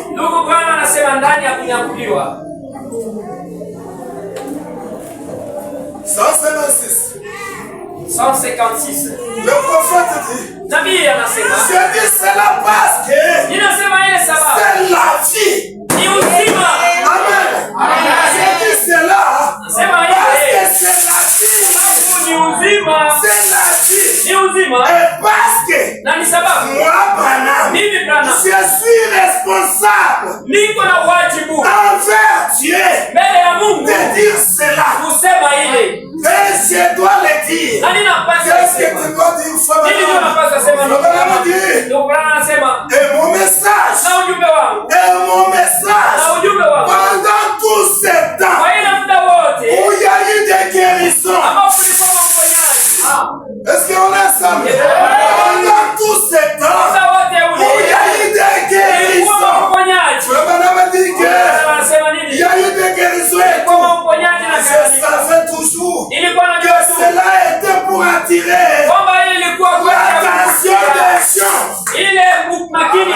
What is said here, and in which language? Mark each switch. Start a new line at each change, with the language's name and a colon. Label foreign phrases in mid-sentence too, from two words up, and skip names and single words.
Swahili: Ndugu Bwana anasema ndani ya kunyakuliwa 156. 156.
French: Le prophète dit,
Swahili: Nabii anasema,
French: je dis cela parce que
Swahili: ninasema ile sababu
French: c'est la vie.
Swahili: ni uzima.
French: Amen. Je dis cela
Swahili: Nasema
French: parce que
Swahili: ile
French: c'est la vie.
Swahili: ni uzima,
French: C'est la vie.
Swahili: ni uzima,
French: Et parce que
Swahili: na ni sababu
French: moi, Branham,
Swahili: mimi Branham
French: je suis responsable
Swahili: niko na wajibu
French: envers Dieu
Swahili: mbele ya Mungu
French: de dire cela.
Swahili: kusema ile,
French: Et je dois le dire.
Swahili: na ninapaswa
French: Qu'est-ce que
Swahili: kusema.
French: tu dois dire, Frère
Swahili: Nini ndio
French: Branham?
Swahili: napaswa sema?
French: Frère Branham dit,
Swahili: Ndugu Branham anasema
French: et mon message,
Swahili: na ujumbe wangu,
French: et mon message,
Swahili: na ujumbe wangu
French: pendant tout ce temps
Swahili: kwa ile muda wote
French: où il y a eu des guérisons,
Swahili: ambao kulikuwa uponyaji,
French: est-ce qu'on est ensemble? Pendant tout ce temps
Swahili: muda wote
French: où il y
Swahili: ule
French: a eu des
Swahili: kulikuwa
French: guérisons,
Swahili: uponyaji.
French: Frère Branham dit que
Swahili: Anasema
French: il
Swahili: nini?
French: y a eu des guérisons et
Swahili: Kulikuwa
French: tout.
Swahili: uponyaji na
French: Je
Swahili: kadhalika.
French: savais toujours
Swahili: Ilikuwa
French: que
Swahili: najua tu
French: cela était pour attirer
Swahili: kwamba ile ilikuwa kwa
French: l'attention des gens.
Swahili: ile makini